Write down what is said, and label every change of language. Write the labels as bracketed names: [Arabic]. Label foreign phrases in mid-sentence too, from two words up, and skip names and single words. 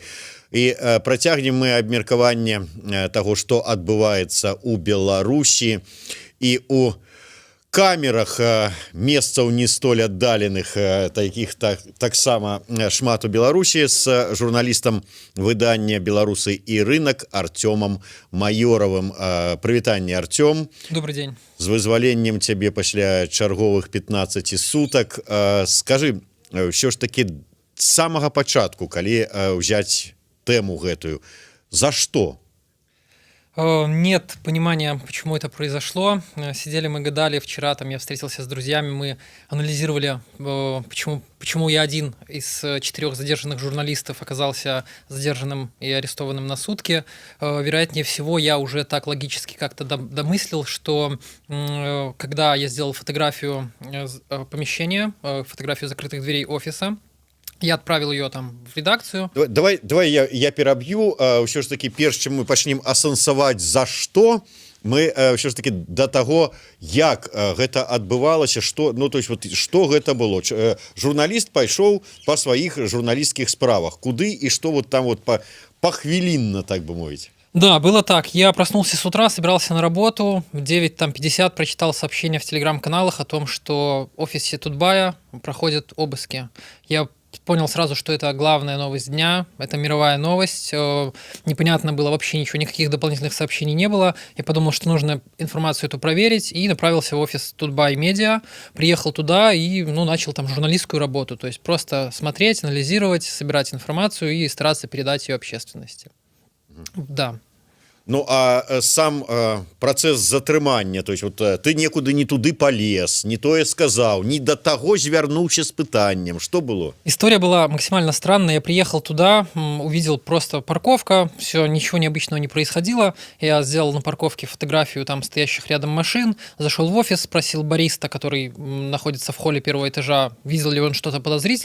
[Belarusian] І працягнем мы абмеркаванне таго, што адбываецца ў Беларусі і у камерах месцаў не столь аддаленых, такіх таксама шмат у Беларусі, з журналістам выдання «Беларусы і рынок» Артёмом Майоровым. Прывітанне, Артём. [Russian] Добрый день. [Belarusian] З вызваленнем цябе пасля чарговых 15 сутак. Скажы, ўсё ж таки з самага пачатку, калі ўзяць тэму гэтую, [Russian] за что? Нет понимания, почему это произошло. Сидели мы, гадали. Вчера там я встретился с друзьями, мы анализировали, почему я один из 4 задержанных журналистов оказался задержанным и арестованным на сутки. Вероятнее всего, я уже так логически как-то домыслил, что когда я сделал фотографию помещения, фотографию закрытых дверей офиса, я отправил ее там в редакцию. [Belarusian] Давай я пераб'ю. Ўсё ж таки, перш чым мы пачнем асэнсаваць за што, мы ўсё ж таки да таго, як гэта адбывалася, што, ну, [Russian] то есть [Belarusian] вот што гэта было. Журналіст пайшоў па сваіх журналісцкіх справах. Куды і што вот там вот пахвілінна, так бы мовіць? [Russian] Да, было так. Я проснулся с утра, собирался на работу. В 9:50 прочитал сообщение в телеграм-каналах о том, что в офисе Тутбая проходят обыски. Я понял сразу, что это главная новость дня, это мировая новость. Непонятно было вообще ничего, никаких дополнительных сообщений не было. Я подумал, что нужно информацию эту проверить, и направился в офис Тутбай Медиа. Приехал туда и начал там журналистскую работу. То есть просто смотреть, анализировать, собирать информацию и стараться передать ее общественности. Да. [Belarusian] Ну, а сам працэс затрымання, [Russian] то есть [Belarusian] вот ты некуды не туды полез, не тое сказаў, не до таго звярнуўся з пытаннем. [Russian] Что было? История была максимально странная. Я приехал туда, увидел просто парковка, все, ничего необычного не происходило. Я сделал на парковке фотографию там стоящих рядом машин, зашел в офис, спросил бариста, который находится в холле 1-го этажа, видел ли он что-то подозрительное.